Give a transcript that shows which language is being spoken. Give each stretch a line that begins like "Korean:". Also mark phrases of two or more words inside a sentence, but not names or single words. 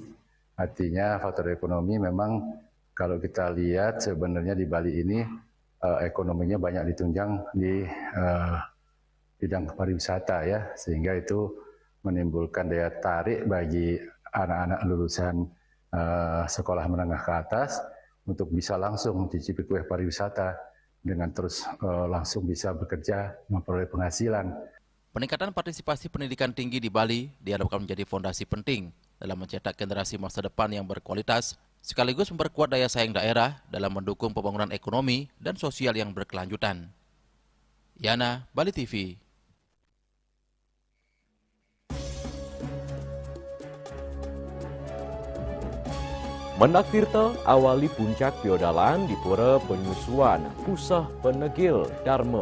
Indonesian: Artinya faktor ekonomi memang kalau kita lihat sebenarnya di Bali ini ekonominya banyak ditunjang di bidang pariwisata ya, sehingga itu menimbulkan daya tarik bagi anak-anak lulusan sekolah menengah ke atas untuk bisa langsung mencicipi kue pariwisata dengan terus langsung bisa bekerja memperoleh penghasilan. Peningkatan partisipasi pendidikan tinggi di Bali diharapkan menjadi fondasi penting dalam mencetak generasi masa depan yang berkualitas, sekaligus memperkuat daya saing daerah dalam mendukung pembangunan ekonomi dan sosial yang berkelanjutan. Yana, Bali TV. Mendak Tirta awali puncak Piodalan di Pura Penyusuan Pusah Penegil Dharma.